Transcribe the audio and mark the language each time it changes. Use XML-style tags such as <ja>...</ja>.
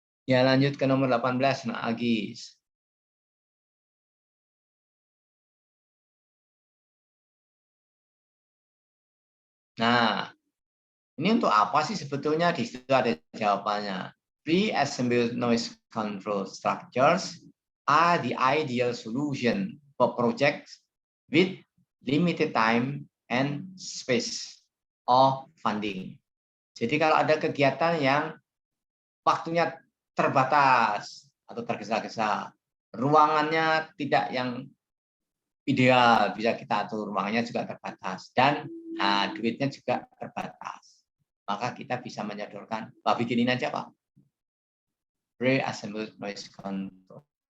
<id>Ya lanjut ke nomor 18, Nak Agis. Nah, ini untuk apa sih sebetulnya? Di situ ada jawabannya.</id> <en>Pre-assembled noise control structures are the ideal solution for projects with limited time and space of funding.</en> <id>Jadi kalau ada kegiatan yang waktunya terbatas atau tergesa-gesa, ruangannya tidak yang ideal, bisa kita atur, ruangnya juga terbatas, dan duitnya juga terbatas. Maka kita bisa menyodorkan, Pak bikinin aja Pak, pre-assembled noise control.</id>